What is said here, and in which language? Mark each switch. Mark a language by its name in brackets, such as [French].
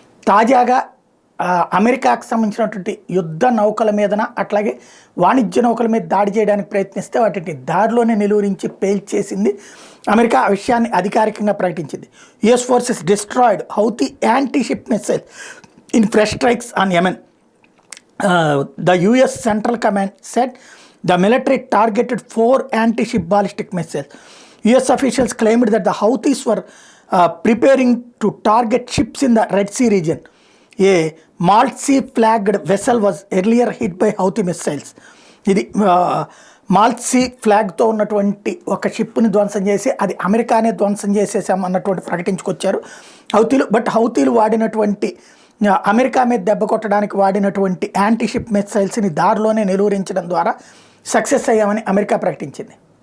[Telugu] తాజాగా అమెరికాకు సంబంధించినటువంటి యుద్ధ నౌకల మీదన అట్లాగే వాణిజ్య నౌకల మీద దాడి చేయడానికి ప్రయత్నిస్తే వాటిని దారిలోనే నిలువరించి పేల్చేసింది. అమెరికా ఆ విషయాన్ని అధికారికంగా ప్రకటించింది. [English] US forces destroyed Houthi anti ship missile in fresh strikes on Yemen. The US Central Command said the military targeted 4 anti-ship ballistic missiles. US officials claimed that the Houthis were preparing to target ships in the Red Sea region. A Malta flagged vessel was earlier hit by Houthi missiles. [Telugu] ఇది మాల్సీ ఫ్లాగ్తో ఉన్నటువంటి ఒక షిప్ని ధ్వంసం చేసి అది అమెరికానే ధ్వంసం చేసేసాం అన్నటువంటి ప్రకటించుకొచ్చారు హౌతీలు. బట్ హౌతీలు వాడినటువంటి అమెరికా మీద దెబ్బ కొట్టడానికి వాడినటువంటి యాంటీ షిప్ మిసైల్స్ని దారిలోనే నిలువరించడం ద్వారా సక్సెస్ అయ్యామని అమెరికా ప్రకటించింది.